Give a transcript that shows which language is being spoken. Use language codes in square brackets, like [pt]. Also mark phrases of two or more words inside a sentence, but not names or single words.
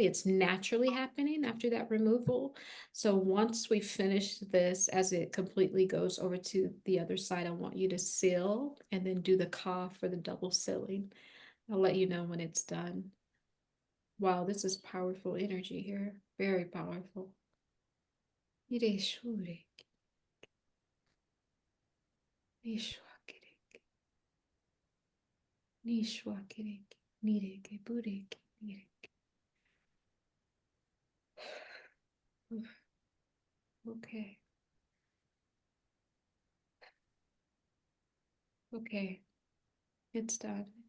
[en] It's naturally happening after that removal. So once we finish this, as it completely goes over to the other side, I want you to seal and then do the Keahe for the double sealing. I'll let you know when it's done. Wow, this is powerful energy here. Very powerful. Ireshurek. Nishwakerek. Nishwakerek. Nireke burek. Nireke. Okay. Okay. It's done.